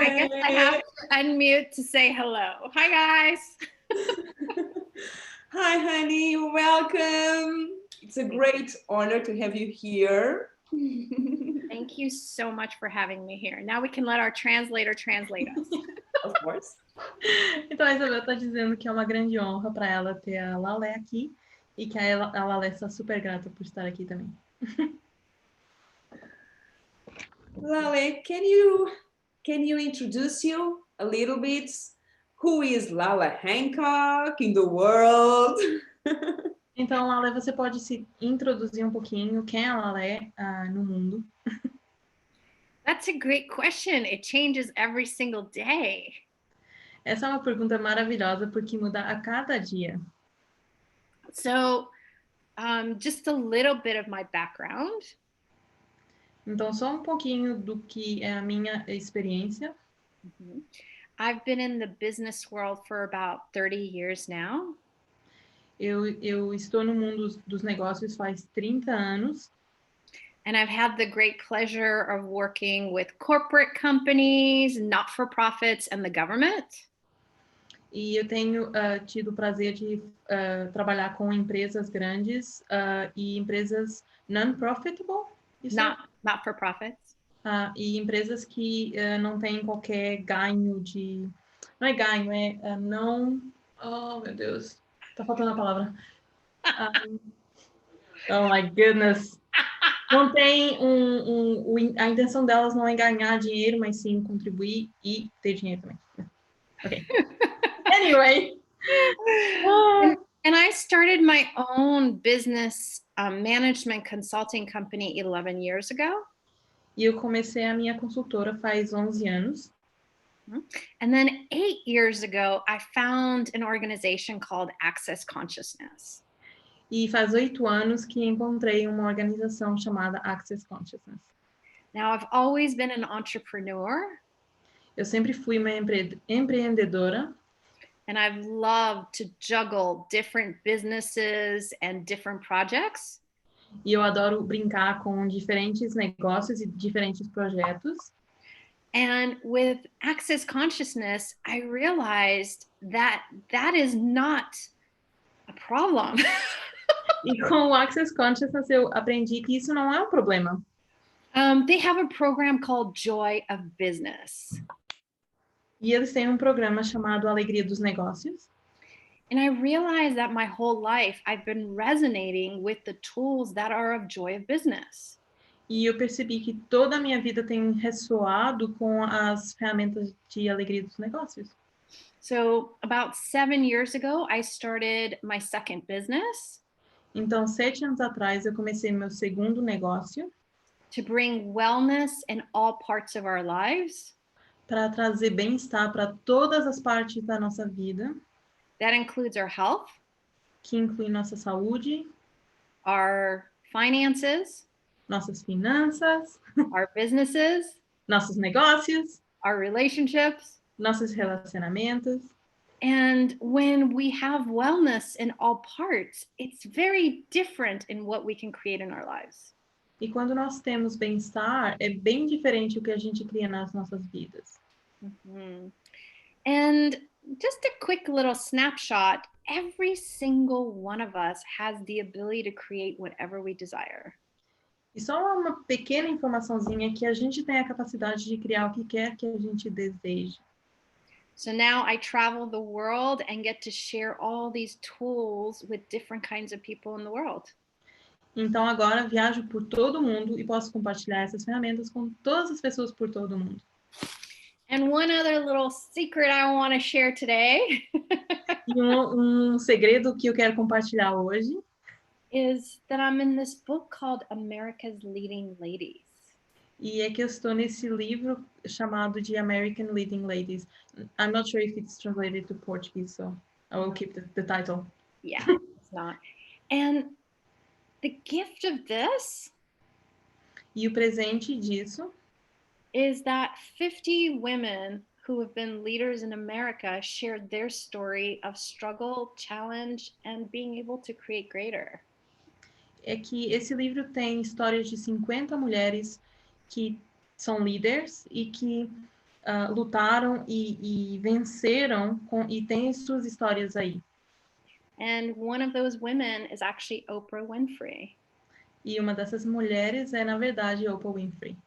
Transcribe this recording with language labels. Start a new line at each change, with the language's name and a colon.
English: I guess I have to unmute to say hello. Hi, guys. Hi, honey. Welcome. It's a great honor to have you here. Thank you so much for having me here. Now we can let our translator translate us. Of course.
Portuguese: Então a Isabel está dizendo que é uma grande honra para ela ter a Laleh aqui e que a Laleh está super grata por estar aqui também.
English: Laleh, can you introduce you a little bit? Who is Laleh Hancock in the world?
Portuguese: Então, Laleh, você pode se introduzir um pouquinho? Quem é a Laleh no mundo?
English: That's a great question. It changes every single day.
Portuguese: Essa é uma pergunta maravilhosa porque muda a cada dia.
English: So, just a little bit of my background.
Portuguese: Então, só um pouquinho do que é a minha experiência.
English: I've been in the business world for about 30 years now.
Portuguese: Eu estou no mundo dos negócios faz 30 anos.
English: And I've had the great pleasure of working with corporate companies, not-for-profits, and the government.
Portuguese: E eu tenho tido o prazer de trabalhar com empresas grandes e empresas non-profitable.
English: Not-for-profits.
Portuguese: E empresas que não têm qualquer ganho de... Não é ganho, é não... Oh, meu Deus. Tá faltando a palavra.
English: Oh, my goodness.
Portuguese: Não tem a intenção delas não é ganhar dinheiro, mas sim contribuir e ter dinheiro também.
English: Okay. Anyway. And I started my own business management consulting company 11 years ago.
Portuguese: E eu comecei a minha consultora faz 11 anos.
English: And then 8 years ago, I found an organization called Access Consciousness.
Portuguese: E faz 8 anos que encontrei uma organização chamada Access Consciousness.
English: Now, I've always been an entrepreneur.
Portuguese: Eu sempre fui uma empreendedora.
English: And I've loved to juggle different businesses and different projects.
Portuguese: E eu adoro brincar com diferentes negócios e diferentes projetos.
English: And with Access Consciousness, I realized that that is not a problem.
Portuguese: E com o Access Consciousness eu aprendi que isso não é um problema.
English: They have a program called Joy of Business.
Portuguese: E eles têm um programa chamado Alegria dos Negócios.
English: And I realized that my whole life I've been resonating with the tools that are of Joy of Business.
Portuguese: E eu percebi que toda a minha vida tem ressoado com as ferramentas de alegria dos negócios.
English: So about 7 years ago, I started my second business.
Portuguese: Então, 7 anos atrás, eu comecei meu segundo negócio.
English: To bring wellness in all parts of our lives.
Portuguese: Para trazer bem-estar para todas as partes da nossa vida.
English: That includes our health.
Portuguese: Que inclui nossa saúde.
English: Our finances.
Portuguese: Nossas finanças.
English: Our businesses.
Portuguese: Nossos negócios.
English: Our relationships.
Portuguese: Nossos relacionamentos.
English: And when we have wellness in all parts, it's very different in what we can create in our lives.
Portuguese: E quando nós temos bem-estar, é bem diferente o que a gente cria nas nossas vidas. Mm-hmm.
English: And just a quick little snapshot, every single one of us has the ability to create whatever we desire.
Portuguese: E só uma pequena informaçãozinha que a gente tem a capacidade de criar o que quer que a gente deseje.
English: So now I travel the world and get to share all these tools with different kinds of people in the world.
Portuguese: Então agora viajo por todo o mundo e posso compartilhar essas ferramentas com todas as pessoas por todo o mundo.
English: And one other little secret I want to share today
Portuguese: E um segredo que eu quero compartilhar hoje
English: is that I'm in this book called America's Leading Ladies.
Portuguese: E é que eu estou nesse livro chamado de American Leading Ladies.
English: I'm not sure if it's translated to Portuguese, so I will keep the title. Yeah, it's not. And the gift of this
Portuguese: E o presente disso
English: is that 50 women who have been leaders in America shared their story of struggle, challenge, and being able to create greater.
Portuguese: É que esse livro tem histórias de 50 mulheres que são líderes e que lutaram e venceram e têm suas histórias aí.
English: And one of those women is actually Oprah Winfrey.
Portuguese: E uma dessas mulheres é, na verdade, Oprah Winfrey.